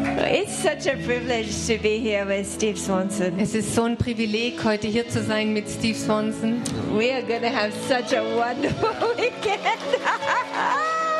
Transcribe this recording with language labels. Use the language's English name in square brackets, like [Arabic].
[English] It's such a privilege to be here with Steve Swanson. [German] Es ist so ein Privileg, heute hier zu sein mit Steve Swanson. [English] We are going to have such a wonderful weekend.